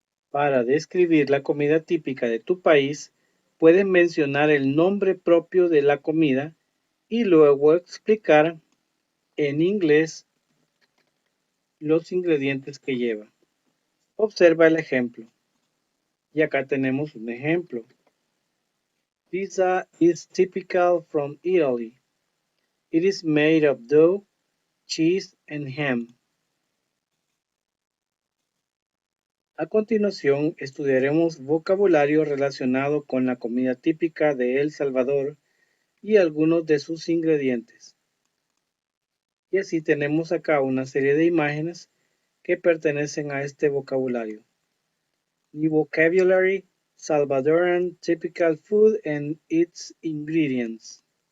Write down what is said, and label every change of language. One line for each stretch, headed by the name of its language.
Spanish: Para describir la comida típica de tu país, puedes mencionar el nombre propio de la comida y luego explicar en inglés los ingredientes que lleva. Observa el ejemplo. Y acá tenemos un ejemplo.
English: Pizza is typical from Italy. It is made of dough, cheese, and ham.
Spanish: A continuación, estudiaremos vocabulario relacionado con la comida típica de El Salvador y algunos de sus ingredientes. Y así tenemos acá una serie de imágenes que pertenecen a este vocabulario.
English: New vocabulary, Salvadoran typical food and its ingredients.